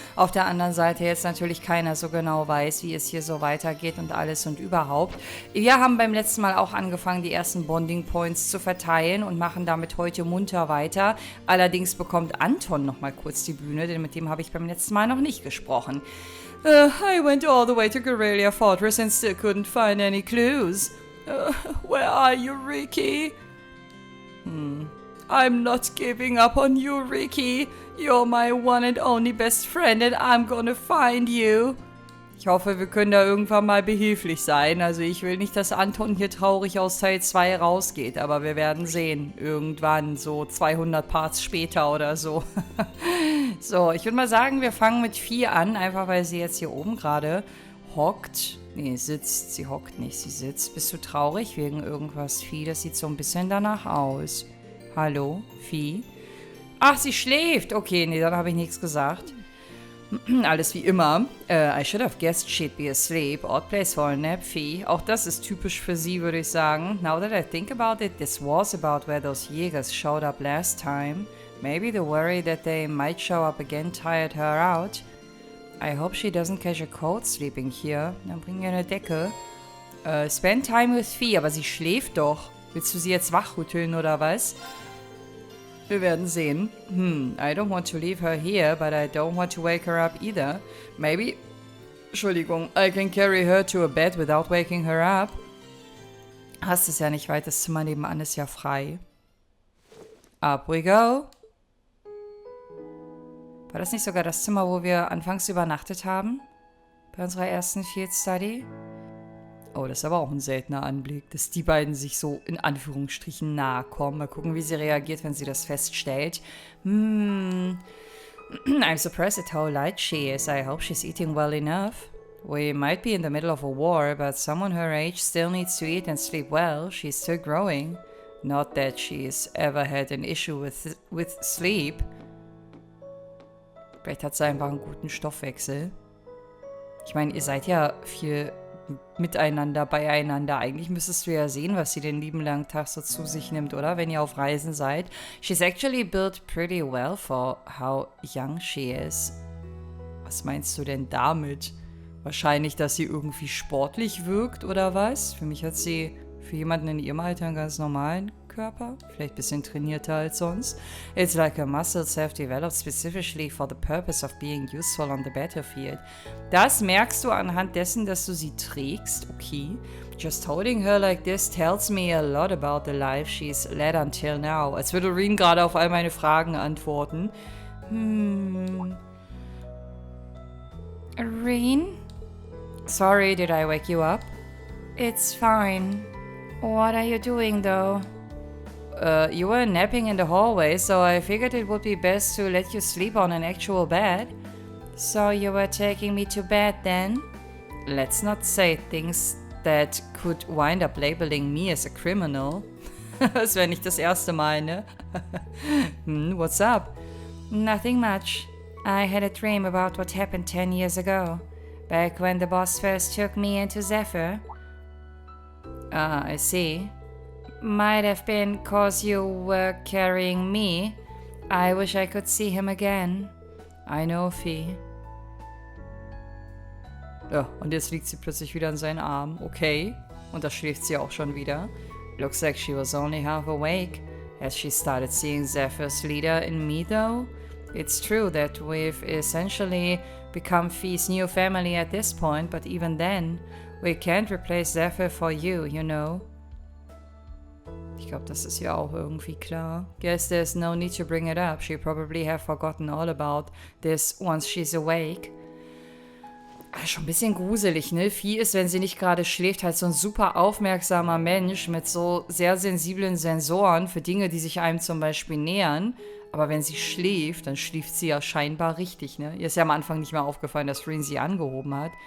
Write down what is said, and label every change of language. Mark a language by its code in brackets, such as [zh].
[de] Auf der anderen Seite jetzt natürlich keiner so genau weiß, wie es hier so weitergeht und alles und überhaupt. Wir haben beim letzten Mal auch angefangen, die ersten Bonding Points zu verteilen und machen damit heute munter weiter. Allerdings bekommt Anton nochmal kurz die Bühne, denn mit dem habe ich beim letzten Mal noch nicht gesprochen. [en] I went all the way to Guerrilla Fortress and still couldn't find any clues. Where are you, Ricky? I'm not giving up on you, Ricky. You're my one and only best friend and I'm gonna find you. [de] Ich hoffe, wir können da irgendwann mal behilflich sein. Also ich will nicht, dass Anton hier traurig aus Teil 2 rausgeht, aber wir werden sehen. Irgendwann, so 200 Parts später oder so. So, ich würde mal sagen, wir fangen mit Vieh an, einfach weil sie jetzt hier oben gerade hockt. Nee, sitzt. Sie hockt nicht, sie sitzt. Bist du traurig wegen irgendwas, Vieh? Das sieht so ein bisschen danach aus. Hallo, Vieh? Ach, sie schläft. Okay, nee, dann habe ich nichts gesagt. Alles wie immer. [en] I should have guessed she'd be asleep. Odd place for a nap, Vieh. [de] Auch das ist typisch für sie, würde ich sagen. [en] Now that I think about it, this was about where those Jägers showed up last time. Maybe the worry that they might show up again tired her out. I hope she doesn't catch a cold sleeping here. [de] Dann bring ihr eine Decke. [en] Spend time with Vieh, [de] aber sie schläft doch. Willst du sie jetzt wachrütteln oder was? Wir werden sehen. [en] I don't want to leave her here, but I don't want to wake her up either. Maybe, Entschuldigung, I can carry her to a bed without waking her up. [de] Hast es ja nicht weit, das Zimmer nebenan ist ja frei. [en] Up we go. [de] War das nicht sogar das Zimmer, wo wir anfangs übernachtet haben? Bei unserer ersten Field Study? Oh, das ist aber auch ein seltener Anblick, dass die beiden sich so in Anführungsstrichen nahe kommen. Mal gucken, wie sie reagiert, wenn sie das feststellt. [en] I'm surprised at how light she is. I hope she's eating well enough. We might be in the middle of a war, but someone her age still needs to eat and sleep well. She's still growing. Not that she's ever had an issue with sleep. [de] Vielleicht hat sie einfach einen guten Stoffwechsel. Ich meine, ihr seid ja viel miteinander, beieinander. Eigentlich müsstest du ja sehen, was sie den lieben langen Tag so zu sich nimmt, oder? Wenn ihr auf Reisen seid. [en] She's actually built pretty well for how young she is. [de] Was meinst du denn damit? Wahrscheinlich, dass sie irgendwie sportlich wirkt, oder was? Für mich hat sie für jemanden in ihrem Alter einen ganz normalen Körper. Vielleicht ein bisschen trainierter als sonst. [en] It's like her muscles have developed specifically for the purpose of being useful on the battlefield. [de] Das merkst du anhand dessen, dass du sie trägst. Okay. [en] Just holding her like this tells me a lot about the life she's led until now. [de] Als würde Reen gerade auf all meine Fragen antworten. [en] Reen? Sorry, did I wake you up? It's fine. What are you doing, though? You were napping in the hallway, so I figured it would be best to let you sleep on an actual bed. So you were taking me to bed then? Let's not say things that could wind up labeling me as a criminal. [de] Das wäre nicht das erste Mal, ne? [en] What's up? Nothing much. I had a dream about what happened 10 years ago. Back when the boss first took me into Zephyr. Ah, I see. Might have been 'cause you were carrying me. I wish I could see him again. I know, Fee. [de] Ja, und jetzt liegt sie plötzlich wieder in seinen Arm. Okay. Und da schläft sie auch schon wieder. [en] Looks like she was only half awake. Has she started seeing Zephyr's leader in me, though? It's true that we've essentially become Fee's new family at this point, but even then, we can't replace Zephyr for you, you know. [de] Ich glaube, das ist ja auch irgendwie klar. [en] Guess there's no need to bring it up. She'll probably have forgotten all about this once she's awake. [de] Schon ein bisschen gruselig, ne? Vieh ist, wenn sie nicht gerade schläft, halt so ein super aufmerksamer Mensch mit so sehr sensiblen Sensoren für Dinge, die sich einem zum Beispiel nähern. Aber wenn sie schläft, dann schläft sie ja scheinbar richtig, ne? Ihr ist ja am Anfang nicht mehr aufgefallen, dass Rin sie angehoben hat.